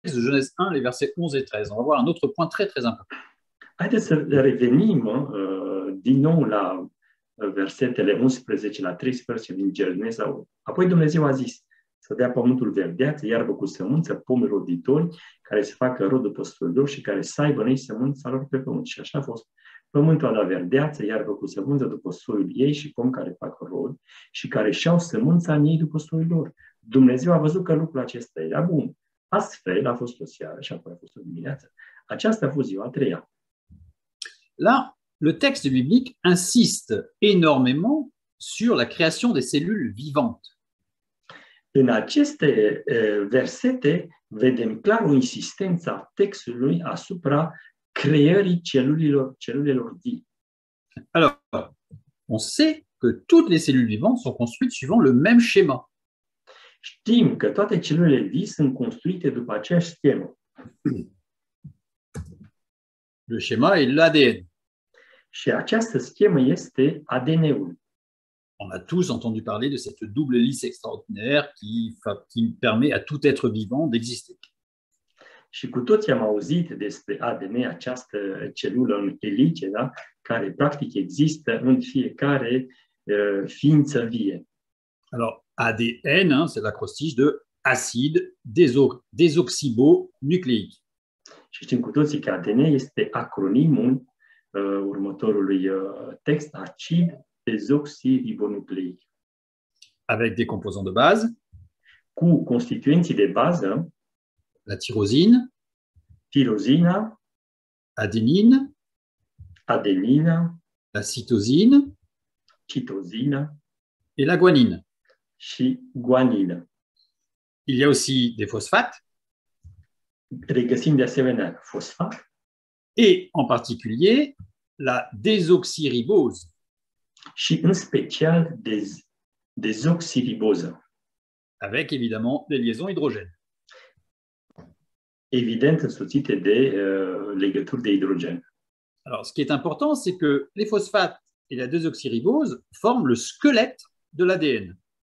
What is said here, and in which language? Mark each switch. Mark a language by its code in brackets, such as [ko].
[fr] de Genèse 1, les versets 11 et 13. On va voir un autre point très, très important. [ro] Haideți să revenim din nou la versetele 11 la 13 din Geneza. Apoi Dumnezeu a zis să dea pământul verdeață, iarbă cu sămânță, pomi roditori, care să facă rod după soiul lor și care să aibă noi sămânța lor pe pământ. Și așa a fost. Pământul a dat verdeață, iarbă cu sămânță după soiul ei și pomi care fac rod și care și-au sămânța în ei după soiul lor. Dumnezeu a văzut că lucrul acesta era bun. Astfel a fost o seară și apoi a fost o dimineață. Aceasta a fost ziua a treia. [fr] Là, le texte biblique insiste énormément sur la création des cellules vivantes. [ro] În aceste versete vedem clar o insistență a textului asupra creării celulelor vii. [fr] Alors, on sait que toutes les cellules vivantes sont construites suivant le même schéma. [ro] Știm că toate celulele vii sunt construite după aceeași schemă. [fr] Le schéma est l'ADN. [ro] Și această schemă este ADN-ul. [fr] On a tous entendu parler de cette double hélice extraordinaire qui permet à tout être vivant d'exister. [ro] Și cu toții am auzit despre ADN, această celulă în elice, da? Care practic există în fiecare ființă vie. [fr] Alors, ADN, hein, c'est l'acrostiche de acide désoxyribonucléique. [ro] Și știm cu toții că ADN este acronimul următorului text, acid désoxyribonucléique. [fr] Avec des composants de base. [ro] Cu constituenții de bază. [fr] La tyrosine. [ro] Tirosina. [fr] Adénine. [ro] Adenina. [fr] La cytosine. [ro] Cytosina. [fr] Et la guanine. [ro] Și guanină. [fr] Il y a aussi des phosphates. [ro] Regăsim de asemenea fosfat. [fr] Et en particulier la désoxyribose. [ro] Și în special dezoxiriboză. [fr] Avec évidemment des liaisons hydrogènes. [ro] Evident însoțite de legături de hidrogen. [fr] Alors, ce qui est important, c'est que les phosphates et la désoxyribose forment le squelette de l'ADN.